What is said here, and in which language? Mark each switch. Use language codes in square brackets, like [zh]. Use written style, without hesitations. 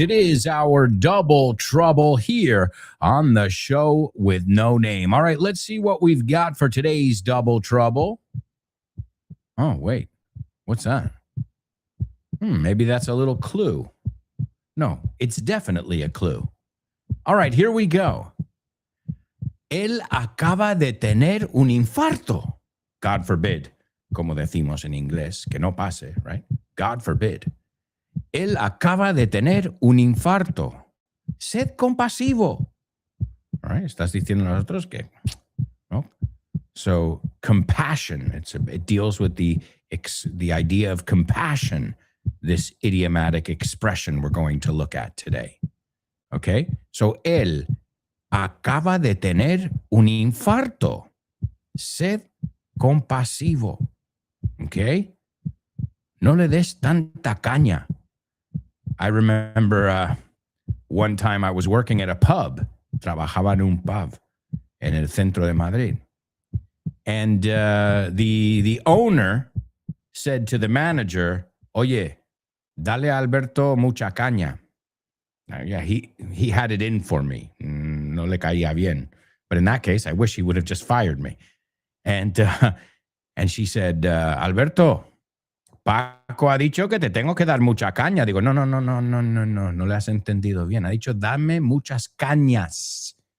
[en] It is our double trouble here on the show with No Name. All right, let's see what we've got for today's double trouble. Oh, wait. What's that? Maybe that's a little clue. No, it's definitely a clue. All right, here we go. [es] Él acaba de tener un infarto. [en] God forbid, [es] como decimos en inglés, que no pase, [en] right? God forbid. [es] Él acaba de tener un infarto. Sed compasivo. [en] All right, [es] estás diciendo a nosotros que, no? [en] So compassion, it deals with the idea of compassion, this idiomatic expression we're going to look at today. Okay? [es] So él acaba de tener un infarto. Sed compasivo. Okay? No le des tanta caña. [en] I remember one time I was working at a pub. [es] Trabajaba en un pub en el centro de Madrid. [en] And the owner said to the manager, [es] oye, dale a Alberto mucha caña. [en] Yeah, he had it in for me. [es] No le caía bien. [en] But in that case, I wish he would have just fired me. And she said, [es] Alberto, Paco ha dicho que te tengo que dar mucha caña. Digo, no le has entendido bien. Ha dicho, dame muchas cañas.